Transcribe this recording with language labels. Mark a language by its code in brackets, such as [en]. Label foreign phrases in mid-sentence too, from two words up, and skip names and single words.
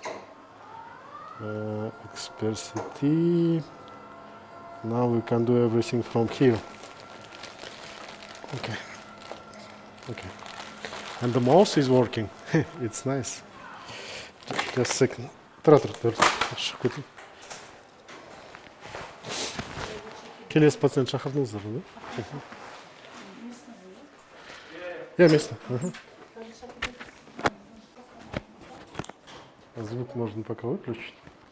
[en] Expert CT. Now we can do everything from here. Okay. Okay. And the mouse is working. It's nice. Just a second. [kk] Келесі пациент шақырдыңыздар ғой, да? [ru] Я место. Звук можно пока выключить.